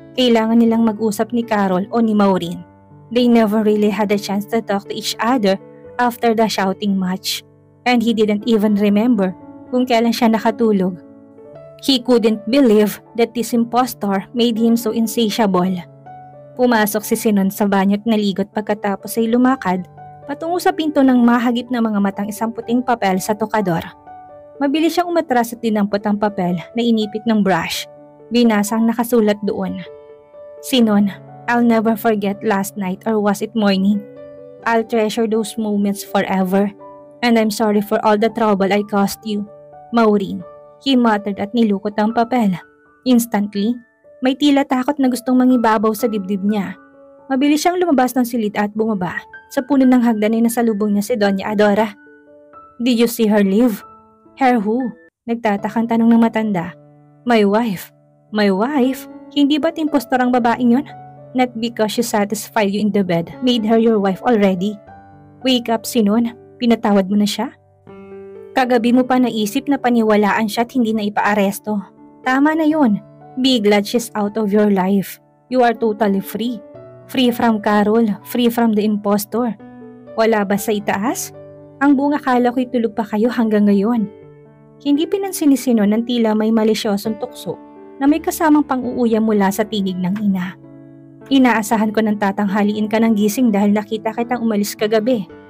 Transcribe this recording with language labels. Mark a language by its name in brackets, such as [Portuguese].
[Filipino] Kailangan nilang mag-usap ni Carol o ni Maureen. [English] They never really had a chance to talk to each other after the shouting match. And he didn't even remember [Filipino] kung kailan siya nakatulog. [English] He couldn't believe that this impostor made him so insatiable. [Filipino] Pumasok si Sinon sa banyo at naligot pagkatapos ay lumakad patungo sa pinto ng mahagip na mga matang isang puting papel sa tokador. Mabilis siyang umatras at dinampot ang papel na inipit ng brush. Binasang nakasulat doon. [English] Sinon, I'll never forget last night or was it morning. I'll treasure those moments forever. And I'm sorry for all the trouble I caused you. [Filipino] Maureen, [English] he muttered [Filipino] at nilukot ang papel. Instantly, may tila takot na gustong mangibabaw sa dibdib niya. Mabilis siyang lumabas ng silid at bumaba. Sa puno ng hagdan ay nasalubong niya si Doña Adora. [English] Did you see her leave? Her who? [Filipino] Nagtatakang tanong ng matanda. [English] My wife. My wife? [Filipino] Hindi ba't impostor ang babaeng yun? [English] Not because she satisfied you in the bed, made her your wife already. Wake up, Sinon. [Filipino] Pinatawad mo na siya? Kagabi mo pa naisip na paniwalaan siya at hindi na ipaaresto. Tama na yun. [English] Be glad she's out of your life. You are totally free. Free from Carol, free from the impostor. [Filipino] Wala ba sa itaas? Ang buong akala ko'y tulog pa kayo hanggang ngayon. Hindi pinansin ni Sinon ng tila may malisyosong tukso na may kasamang pang-uuya mula sa tinig ng ina. Inaasahan ko ng tatanghaliin ka ng gising dahil nakita kitang umalis kagabi.